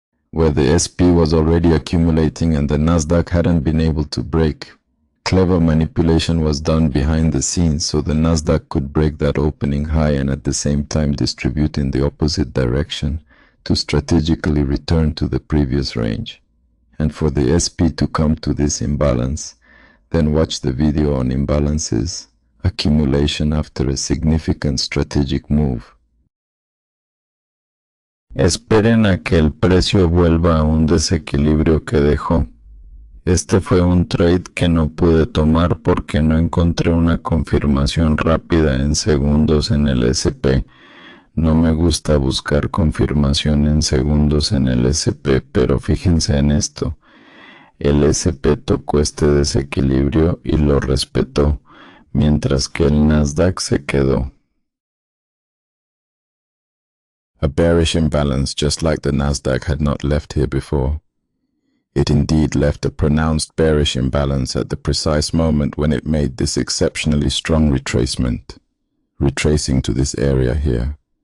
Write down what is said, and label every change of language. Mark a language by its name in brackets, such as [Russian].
[English] Where the SP was already accumulating and the Nasdaq hadn't been able to break, clever manipulation was done behind the scenes so the Nasdaq could break that opening high and at the same time distribute in the opposite direction to strategically return to the previous range. And for the SP to come to this imbalance, then watch the video on imbalances, accumulation after a significant strategic move. [Spanish] Esperen a que el precio vuelva a un desequilibrio que dejó. Este fue un trade que no pude tomar porque no encontré una confirmación rápida en segundos en el SP. No me gusta buscar confirmación en segundos en el SP, pero fíjense en esto. El SP tocó este desequilibrio y lo respetó, mientras que el Nasdaq se quedó. [English] A bearish imbalance just like the Nasdaq had not left here before. It indeed left a pronounced bearish imbalance at the precise moment when it made this exceptionally strong retracement, retracing to this area here.